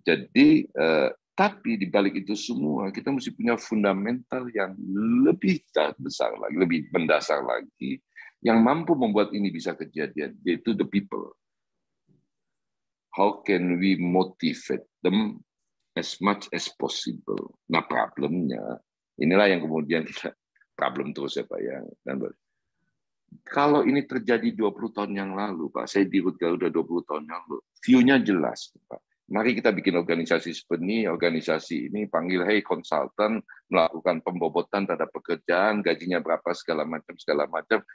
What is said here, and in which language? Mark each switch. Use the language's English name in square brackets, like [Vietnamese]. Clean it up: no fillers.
[Indonesian] Jadi, tapi di balik itu semua, kita mesti punya fundamental yang lebih besar lagi, lebih mendasar lagi, yang mampu membuat ini bisa kejadian, yaitu the people. [English] How can we motivate them as much as possible? [Indonesian] Nah, problemnya, inilah yang kemudian kita problem terus ya Pak ya. Kalau ini terjadi 20 tahun yang lalu, Pak, saya di Garuda 20 tahun yang lalu, view-nya jelas, Pak. Mari kita bikin organisasi seperti ini, organisasi ini panggil, hey konsultan, melakukan pembobotan terhadap pekerjaan, gajinya berapa, segala macam.